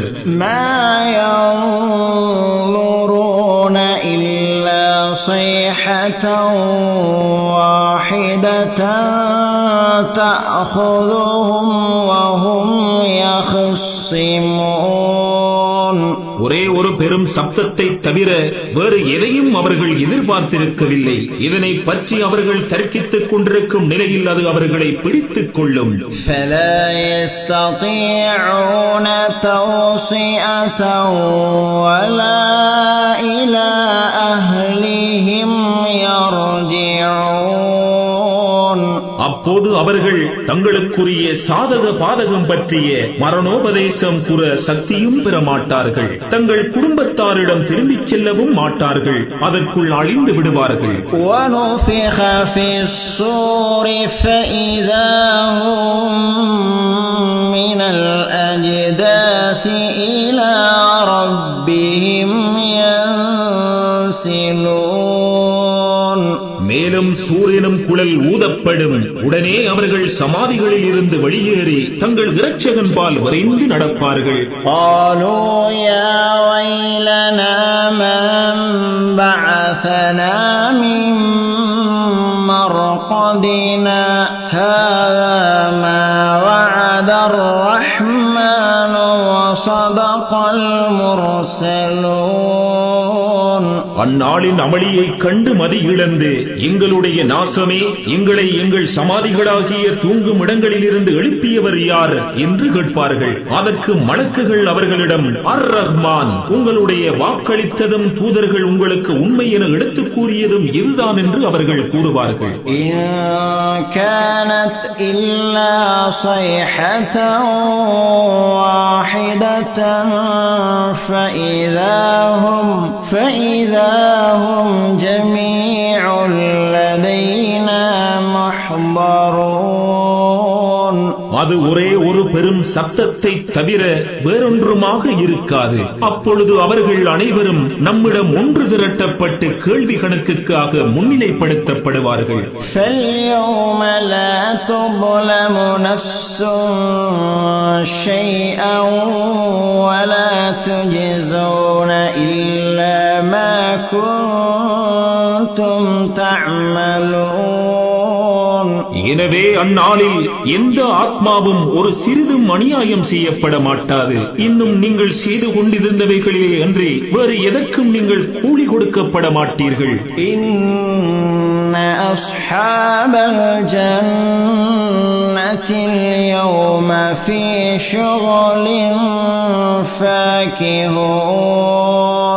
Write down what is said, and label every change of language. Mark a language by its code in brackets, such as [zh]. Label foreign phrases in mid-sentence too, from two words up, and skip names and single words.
[ar] ما ينظرون إلا صيحة واحدة تأخذهم وهم يخصمون. [ta] ஒரே ஒரு பெரும் சப்தத்தை தவிர வேறு எதையும் அவர்கள் எதிர்பார்த்திருக்கவில்லை. இதனை பற்றி அவர்கள் தர்க்கித்துக் கொண்டிருக்கும் நிலையில் அது அவர்களை பிடித்துக் கொள்ளும். [ar] فلا يستطيعون توصية ولا إلى أهلهم يرجعون. [ta] அப்போது அவர்கள் தங்களுக்குரிய சாதக பாதகம் பற்றிய மரணோபதேசம் கூற சக்தியும் பெற மாட்டார்கள். தங்கள் குடும்பத்தாரிடம் திரும்பிச் செல்லவும் மாட்டார்கள். அதற்குள் அழிந்து விடுவார்கள். [ar] ونفخ في الصور فإذا هم من الأجداث إلى ربهم ينسلون. [ta] மேலும் சூரியனும் குழல் ஊதப்படும். உடனே அவர்கள் சமாதிகளில் இருந்து வெளியேறி தங்கள் இரட்சகன்பால் விரைந்து நடப்பார்கள். [ar] قالوا يا ويلنا من بعثنا من مرقدنا هذا ما وعد الرحمن وصدق المرسلون. [ta] அந்நாளின் அமளியைக் கண்டு மதி இழந்து எங்களுடைய நாசமே, எங்களை எங்கள் சமாதிகளாகிய தூங்கும் இடங்களிலிருந்து எழுப்பியவர் யார் என்று கேட்பார்கள். அதற்கு மலக்குகள் அவர்களிடம் அர் ரஹ்மான், உங்களுடைய வாக்களித்ததும் தூதர்கள் உங்களுக்கு உண்மை என எடுத்துக் கூறியதும் இதுதான் என்று அவர்கள் கூறுவார்கள். [ar] إن كانت إلا صيحة واحدة فإذا هم جميع لدينا محضرون. [ta] அது ஒரே ஒரு பெரும் சப்தத்தை தவிர வேறொன்றுமாக இருக்காது. அப்பொழுது அவர்கள் அனைவரும் நம்மிடம் ஒன்று திரட்டப்பட்டு கேள்வி கணக்குக்காக முன்னிலைப்படுத்தப்படுவார்கள். [ar] فاليوم لا تظلم نفس شيئا ولا تجزون إلا ما كنتم تعملون. [ta] எனவே அந்நாளில் எந்த ஆத்மாவும் ஒரு சிறிதும் அநியாயம் செய்யப்பட மாட்டாது. இன்னும் நீங்கள் செய்து கொண்டிருந்தவைகளிலே அன்றி வேறு எதற்கும் நீங்கள் கூலி கொடுக்கப்பட மாட்டீர்கள். [ar] إن أصحاب الجنة اليوم في شغل فاكهون.